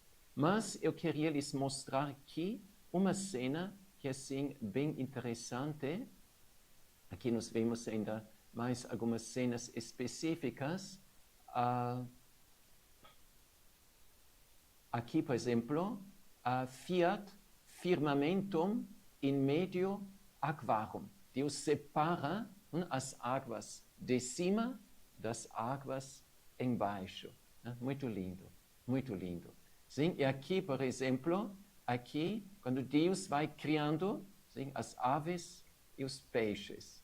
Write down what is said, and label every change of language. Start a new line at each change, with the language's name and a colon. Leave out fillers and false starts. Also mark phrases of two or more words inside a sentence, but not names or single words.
Portuguese: Mas eu queria lhes mostrar aqui uma cena que é, assim, bem interessante. Aqui nós vemos ainda mais algumas cenas específicas. Aqui, por exemplo,
Latin: fiat firmamentum in medio aquarum.
Portuguese: Deus separa as águas de cima das águas embaixo. Muito lindo, muito lindo. Sim, e aqui, por exemplo, aqui, quando Deus vai criando, sim, as aves e os peixes.